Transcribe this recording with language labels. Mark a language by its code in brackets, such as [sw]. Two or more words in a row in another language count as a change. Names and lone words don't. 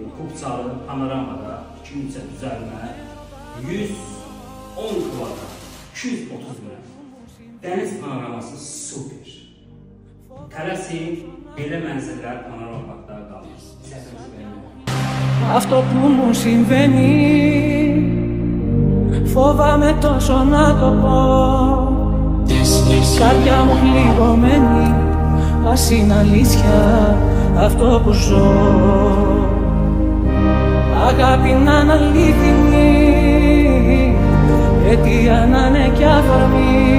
[az] Kupcalı, panoramada, 2-3 düzəlmə, 110 kvadrat, 230 min. Dəniz panoraması super. Tələsin, belə mənzillər panorama parkda qalır. Səhvimizi vermək. [el] Αυτό που μου συμβαίνει φοβάμαι τόσο να το πω. Καρδιά μου πληγωμένη, ας είναι αλήθεια αυτό που ζω. Αγάπη να είναι αλήθινη, αιτία να είναι κι αφορμή.